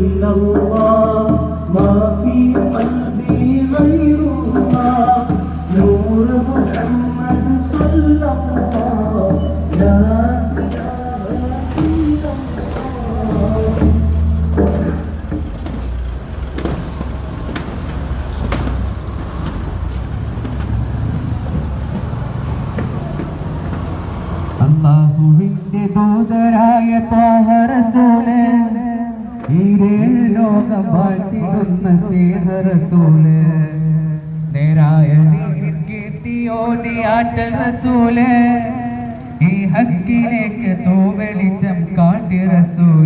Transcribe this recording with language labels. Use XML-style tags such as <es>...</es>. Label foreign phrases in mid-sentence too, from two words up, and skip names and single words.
<ar>الله ما في قلبي غير الله نور محمد صلى الله لا إله إلا الله.</ar> <ml>അല്ലാഹുവിന്റെ ദൂതരായ ത്വാഹ റസൂലേ, ഈരേഴ് ലോകം വാഴ്ത്തിടുന്ന സ്നേഹ റസൂലേ, നേരായ ദീനിൻ കീർത്തിയോതിയാറ്റൽ റസൂലേ, ഈ ഹക്കിലേക്ക് തൂവെളിച്ചം കാട്ടി റസൂലേ.</ml>